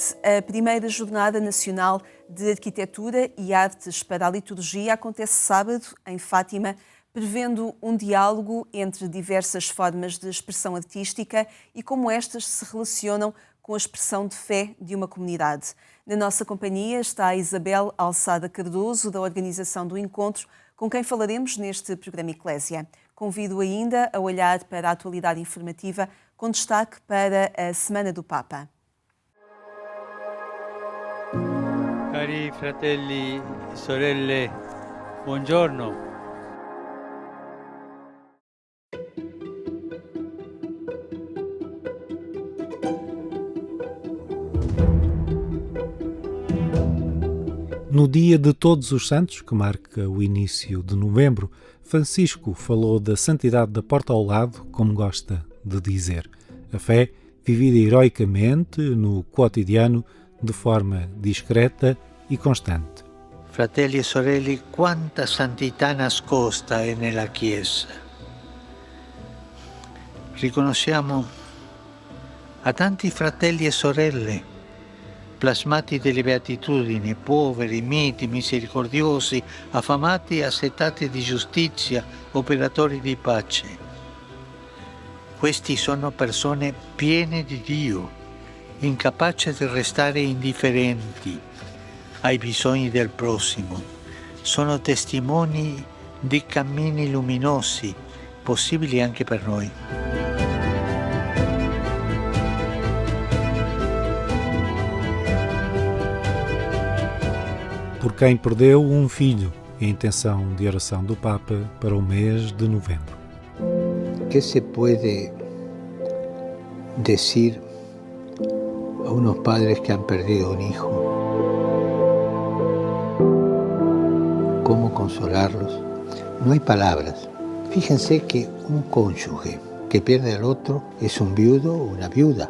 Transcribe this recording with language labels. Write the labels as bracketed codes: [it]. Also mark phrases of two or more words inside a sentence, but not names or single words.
[pt] A primeira Jornada Nacional de Arquitetura e Artes para a Liturgia acontece sábado, em Fátima, prevendo um diálogo entre diversas formas de expressão artística e como estas se relacionam com a expressão de fé de uma comunidade. Na nossa companhia está a Isabel Alçada Cardoso, da organização do encontro, com quem falaremos neste programa Eclésia. Convido ainda a olhar para a atualidade informativa, com destaque para a Semana do Papa. [it] Cari fratelli e sorelle, buongiorno. [pt] No dia de Todos os Santos, que marca o início de novembro, Francisco falou da santidade da porta ao lado, como gosta de dizer. A fé vivida heroicamente no quotidiano, de forma discreta e constante. [it] Fratelli e sorelle, quanta santità nascosta è nella Chiesa. Riconosciamo a tanti fratelli e sorelle, plasmati delle beatitudini, poveri, miti, misericordiosi, affamati e assetati di giustizia, operatori di pace. Questi sono persone piene di Dio, incapaci di restare indifferenti ai bisogni del prossimo. Sono testimoni di cammini luminosi, possibili anche per noi. [pt] Por quem perdeu um filho, a intenção de oração do Papa para o mês de novembro. [es] ¿Qué se puede decir a unos padres que han perdido un hijo? ¿Cómo consolarlos? No hay palabras. Fíjense que un cónyuge que pierde al otro es un viudo o una viuda.